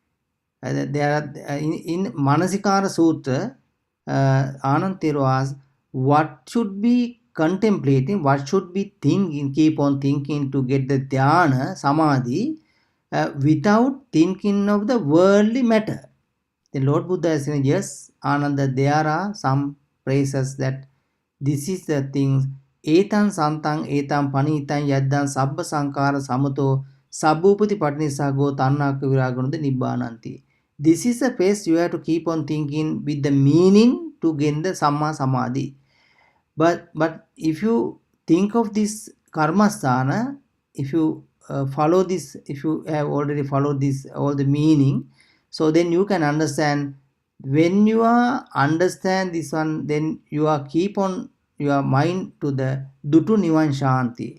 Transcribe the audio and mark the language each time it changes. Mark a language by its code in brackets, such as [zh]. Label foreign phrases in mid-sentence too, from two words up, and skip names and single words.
[en] There are in Manasikara Sutra, Ananda Thero asks, what should be contemplating, what should be thinking, keep on thinking to get the dhyana, samadhi, without thinking of the worldly matter. The Lord Buddha is saying, yes, Ananda, there are some phrases that this is the things. [pi] Etan santang etam panitang yaddan sabba sankara samato sabbupati patnisago tannaka viraganunda nibbananti. [en] This is a phase you have to keep on thinking with the meaning to gain the samma samadhi. But if you think of this karmasthana, if you follow this, if you have already followed this, all the meaning, so then you can understand. When you understand this one, then you keep on your mind to the [si] dutu nivan shanti.